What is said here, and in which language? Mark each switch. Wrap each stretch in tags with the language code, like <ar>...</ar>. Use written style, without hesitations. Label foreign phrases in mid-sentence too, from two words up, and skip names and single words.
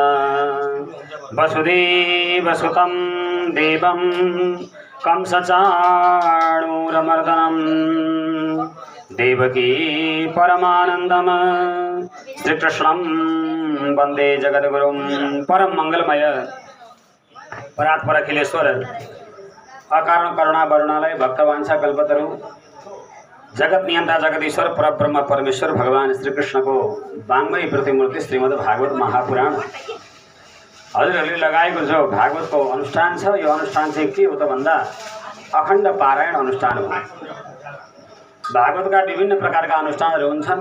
<sa>वसुदेवसुतं देवं कंसचाणूरमर्दनं देवकी परमानंदम श्रीकृष्णं वंदे जगद्गुरुं। परम मंगलमय परात्पर अखिलेश्वर अकारण करुणा वरुणालय भक्तवांछा कल्पतरु जगत नियंता जगदीश्वर परब्रह्म परमेश्वर भगवान श्रीकृष्ण को वाङ्मयी प्रतिमूर्ति श्रीमद् भागवत महापुराण</sa> <ne>हजुरहरूले लगाएको जो भागवतको अनुष्ठान छ, यो अनुष्ठान चाहिँ के हो त भन्दा अखण्ड पारायण अनुष्ठान हो। भागवतका विभिन्न प्रकारका अनुष्ठानहरू हुन्छन्।</ne>